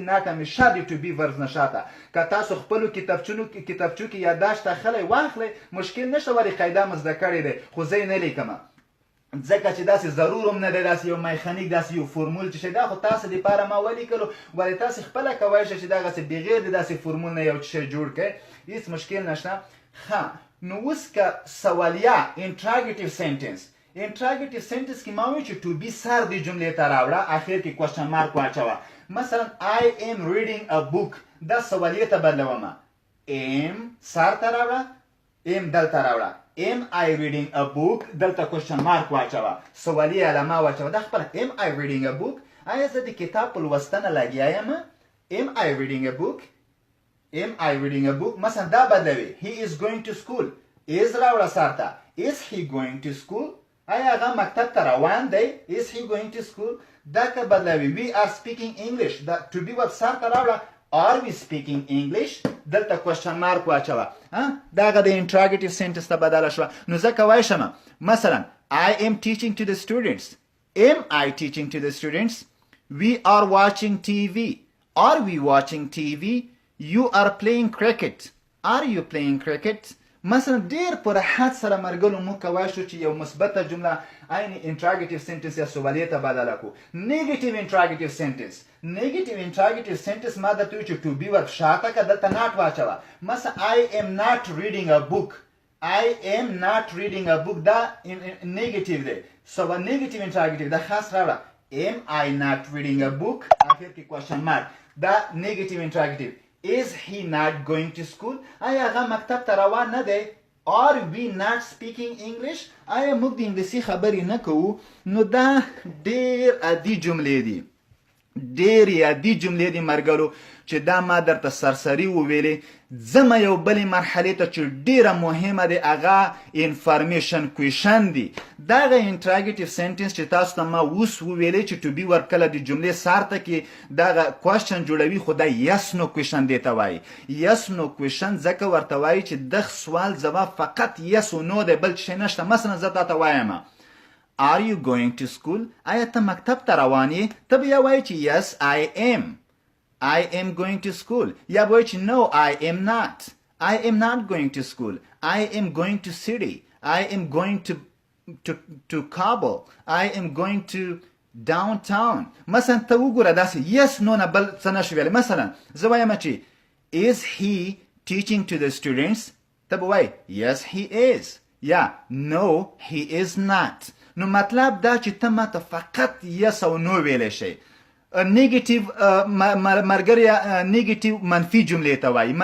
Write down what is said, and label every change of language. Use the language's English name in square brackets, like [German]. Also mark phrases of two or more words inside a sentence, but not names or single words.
[Pashto] ناټ همیشه د [English] to be verbs [Pashto] نه شاته. که تاسو خپلو کتابچو کې یاداشت اخلی واخلئ مشکل نشته، ولې قاعده مو زده کړې دی، خو زه یې نه لیکم ځکه چې داسې ضرور هم نه دی، داسې یو میخانیک داسې یو فورمول چې شی دا خو تاسو دپاره ما ولیکلو، ولې تاسې خپله کولی شئ چې دغسې بغیر د داسې فورمول نه یو شی جوړ کړئ. هېڅ مشکل نشته. ښه نو اوس که سوالیه [English] interrogative sentence interrogative sentence [Pashto] کې ما وایي چې [English] to be [Pashto] سر د جملې ته راوړه، اخر کې [English] question mark [Pashto] واچوه. مثلا [English] I am reading a book [Pashto] دا سوالیه ته بدلوم. am سر ته راوړه، am دلته راوړه. [English] am I reading a book دلته question mark [Pashto] واچوه، سوالیه علامه واچوه. دا خپله [English] am I reading a book. [Pashto] آیا زه د کتاب په لوستنه لګیا یم؟ [English] am I reading a book. am I reading a book [Pashto] مثلا دا بدلوي. [English] he is going to school. is [Pashto] راوړه سر ته. [English] is he going to school. [Pashto] آیا هغه مکتب ته روان دی؟ [English] is he going to school. [Pashto] دا که بدلوي [English] we are speaking English. دا to be verb [Pashto] سر ته راوړه [English] are we speaking English دلته question mark واچوه. [Pashto] دغه د [English] interrogative sentence [Pashto] ته بدله شوه. نو زه کولی شم مثلا [English] I am teaching to the students. am I teaching to the students. we are watching TV. are we watching TV. you are playing cricket. are you playing cricket. [Pashto] مثلا ډیر په راحت سره مرګلو موږ کولی شو چې یو مثبته جمله عین [English] interrogative sentence [Pashto] یا سوالیې ته بدله کړو. [English] negative interrogative sentence interrogative sentence [Pashto] ما درته ویل چې [English] to be verb [Pashto] شاته که دلته ناټ واچوه. [English] مثلا I am not reading a book. I am not reading a book دا نیګیټیو دی. negative interrogative [Pashto] دا خاص راوړه [English] am I not reading a book [Pashto] اخر کې [English] question mark دا negative interrogative. is he not going to school. [Pashto] آیا هغه مکتب ته روان نه دی. [English] are we not speaking English. [Pashto] آیا موږ د انګلیسي خبرې نه کوو. نو دا ډېر عادي جملې دي، ډېرې عادي جملې دي مرګلو چې دا ما درته سرسري وویلې. ځمه یو بلې مرحلې ته چې ډېره مهمه دی، هغه [English] information question [Pashto] دی. دغه [English] interrogative sentence [Pashto] چې تاسو ته ما اوس وویلې چې [English] to be verb [Pashto] کله د جملې سر ته کې دغه کوشچن جوړوي، خو دا [English] yes no question [Pashto] دی ته وایي. [English] yes no question [Pashto] ځکه ورته وایي چې دغه سوال ځواب فقط یس و نو دی، بل شی نشته. مثلا زه تا ته وایم [English] Are you going to school. [Pashto] آیا ته مکتب ته روان یې؟ ته به یا وایي چې [English] yes I am. I am going to school. [Pashto] یا به وایي چې [English] no I am not. I am not going to school. I am going to city. I am going to Kabul. I am going to downtown. [Pashto] مثلا ته وګوره داسې [English] yes no [Pashto] نه بل څه نشي ویلی. مثلا زه وایم چې [English] is he teaching to the students. [Pashto] ته به وایي [English] yes he is. یا no he is not. [Pashto] نو مطلب دا چې ته ماته فقط یس او نو ویلی شي. نیگیټیو مرګریا نیگیټیو منفي جملې ته وایي.